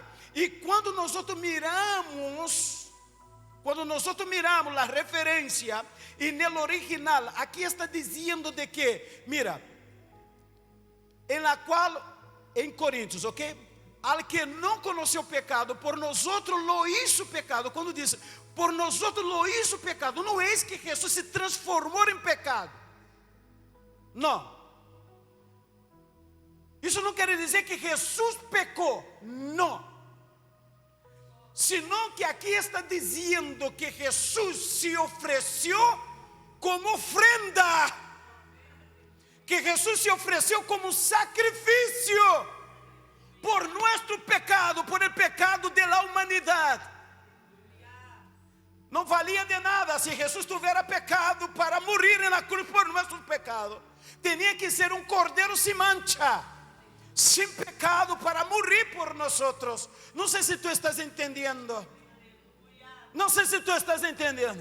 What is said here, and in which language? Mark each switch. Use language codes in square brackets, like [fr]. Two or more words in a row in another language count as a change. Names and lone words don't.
[pt] E quando nós miramos a referência, e no original, aqui está dizendo de que, mira, em Coríntios, ok? [es] Al que [pt] não conheceu pecado, [es] por nosotros lo hizo pecado. [pt] Quando diz, [es] por nosotros lo hizo pecado, [pt] não é que Jesus se transformou em pecado. Não. Isso não quer dizer que Jesus pecou. Não. Senão que aqui está dizendo que Jesus se ofereceu como ofrenda. Que Jesus se ofereceu como sacrifício por nosso pecado, [es] por el pecado de la [pt] humanidade. Não valia de nada se Jesus tivesse pecado para morrer na cruz por nossos pecados. Tinha que ser um cordeiro sem mancha, sem pecado, para morrer por nós. Não sei se tu estás entendendo. Não sei se tu estás entendendo.